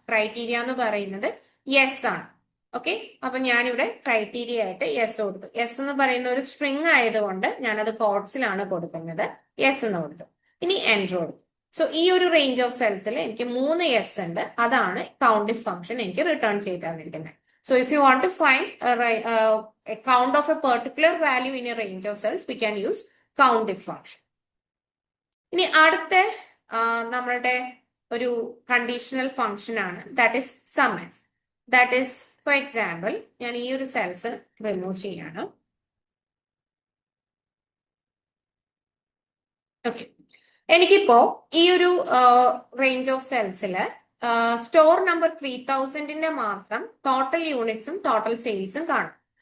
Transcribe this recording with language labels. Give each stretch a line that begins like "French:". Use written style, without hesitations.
Malayalam: Criteria എന്ന് പറയുന്നത് yes ആണ്. ഓക്കെ, അപ്പൊ ഞാനിവിടെ ക്രൈറ്റീരിയ ആയിട്ട് യെസ് കൊടുത്തു. യെസ് എന്ന് പറയുന്ന ഒരു സ്ട്രിങ് ആയതുകൊണ്ട് ഞാനത് കോഡ്സിലാണ് കൊടുക്കുന്നത്. യെസ് എന്ന് കൊടുത്തു. ഇനി എൻ്റർ കൊടുത്തു. സോ ഈ ഒരു റേഞ്ച് ഓഫ് സെൽസിൽ എനിക്ക് 3 യെസ് ഉണ്ട്. അതാണ് കൗണ്ട് ഇഫ് ഫംഗ്ഷൻ എനിക്ക് റിട്ടേൺ ചെയ്ത് തന്നിരിക്കുന്നത്.
English: So if you want to find a count of a particular value in a range of cells, we can use count if function.
Malayalam: ഇനി അടുത്ത നമ്മളുടെ ഒരു കണ്ടീഷണൽ ഫംഗ്ഷൻ ആണ്, that is some F. That is for example ഞാൻ ഈ ഒരു cells remove ചെയ്യാണ്. Okay, എനിക്കിപ്പോ ഈ ഒരു റേഞ്ച് ഓഫ് സെൽസില് സ്റ്റോർ നമ്പർ 3000ന്റെ മാത്രം ടോട്ടൽ യൂണിറ്റ്സും ടോട്ടൽ സെയിൽസും കാണും.